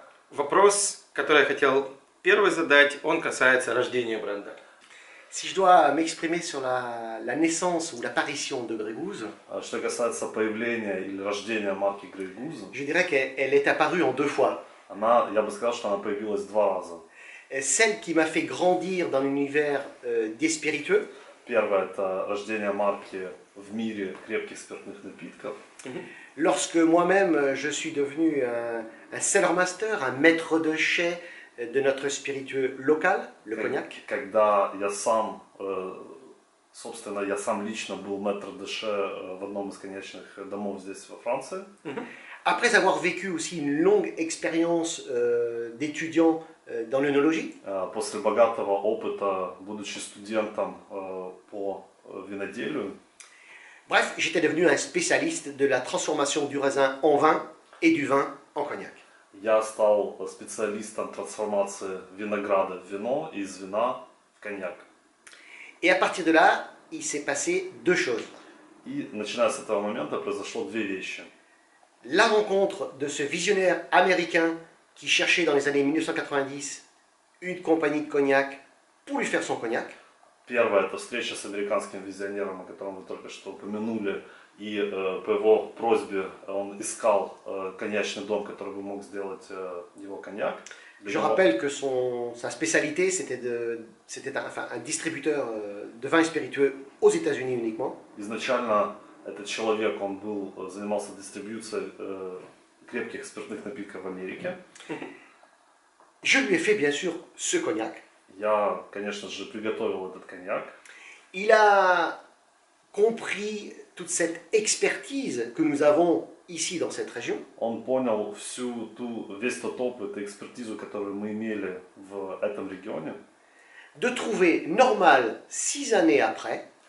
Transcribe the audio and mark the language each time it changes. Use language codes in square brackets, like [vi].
[ru] Вопрос, который я хотел первый задать, он касается рождения бренда. [fr] Si je dois m'exprimer sur la naissance ou l'apparition de Grey Goose, [ru] Что касается появления или рождения марки Grey Goose, [fr] je dirais qu'elle est apparue en deux fois. [ru] я бы сказал, что она появилась два раза. [fr] Celle qui m'a fait grandir dans l'univers des spiritueux, [ru] Первое – это рождение марки в мире крепких спиртных напитков. [fr] lorsque moi-même je suis devenu un cellar master, un maître de chai de notre spiritueux local, le cognac. [ru] Когда я сам, собственно, я сам лично был maître de chai в одном из коньячных домов здесь во Франции. [fr] Après avoir vécu aussi une longue expérience d'étudiant dans l'œnologie, [ru] После богатого опыта, будучи студентом по виноделию, [fr] bref, j'étais devenu un spécialiste de la transformation du raisin en vin et du vin en cognac. [ru] я стал специалистом трансформации винограда в вино и из вина в коньяк. [fr] Et à partir de là, il s'est passé deux choses. [ru] И начиная с этого момента произошло две вещи. [fr] La rencontre de ce visionnaire américain qui cherchait dans les années 1990 une compagnie de cognac pour lui faire son cognac. [ru] Первое – это встреча с американским визионером, о котором вы только что упомянули. И по его просьбе он искал коньячный дом, который бы мог сделать его коньяк. [fr] Je rappelle que sa spécialité, c'était un distributeur de vins spiritueux aux États-Unis uniquement. [ru] Изначально этот человек, занимался дистрибьюцией крепких спиртных напитков в Америке. [fr] Je lui ai fait bien sûr ce cognac. [ru] Я, конечно же, приготовил этот коньяк. [fr] Il a compris toute cette expertise que nous avons ici dans cette région. [ru] Он понял весь тот опыт и экспертизу, которую мы имели в этом регионе. [fr] De trouver normal 6 années après,